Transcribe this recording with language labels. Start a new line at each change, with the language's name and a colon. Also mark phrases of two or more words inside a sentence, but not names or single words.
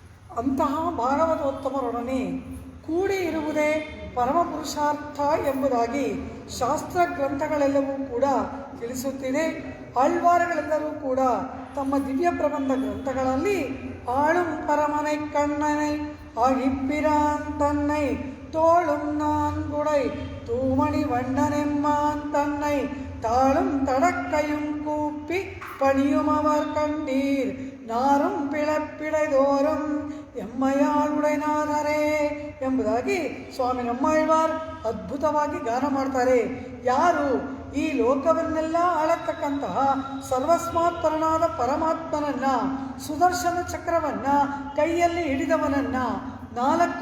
Kannada: ಅಂತಹ ಭಾಗವತೋತ್ತಮರೊಡನೆ ಕೂಡಿ ಇರುವುದೇ ಪರಮ ಪುರುಷಾರ್ಥ ಎಂಬುದಾಗಿ ಶಾಸ್ತ್ರ ಗ್ರಂಥಗಳೆಲ್ಲವೂ ಕೂಡ ತಿಳಿಸುತ್ತಿದೆ. ಆಳ್ವಾರಗಳೆಲ್ಲರೂ ಕೂಡ ತಮ್ಮ ದಿವ್ಯ ಪ್ರಬಂಧ ಗ್ರಂಥಗಳಲ್ಲಿ
Tamil: ஆளும் பரமனை கண்ணனை அழிப்பிரான் தன்னை தோளும் நான்குடை தூமணி வண்ணனெம்மான் தன்னை தாளும் தடக்கையும் கூப்பி பணியும் அவர் கண்டீர் நாரம் பிளபிளெதோரம் எம்மய்யாளுடெனாதரெ
Kannada: ಎಂಬುದಾಗಿ ಸ್ವಾಮಿ ನಮ್ಮಾಳ್ವಾರ್ ಅದ್ಭುತವಾಗಿ ಗಾನ ಮಾಡ್ತಾರೆ. ಯಾರು ಈ ಲೋಕವನ್ನೆಲ್ಲ ಆಳತಕ್ಕಂತಹ ಸರ್ವಸ್ಮಾತ್ಪರನಾದ ಪರಮಾತ್ಮನನ್ನ, ಸುದರ್ಶನ ಚಕ್ರವನ್ನ ಕೈಯಲ್ಲಿ ಹಿಡಿದವನನ್ನ, 4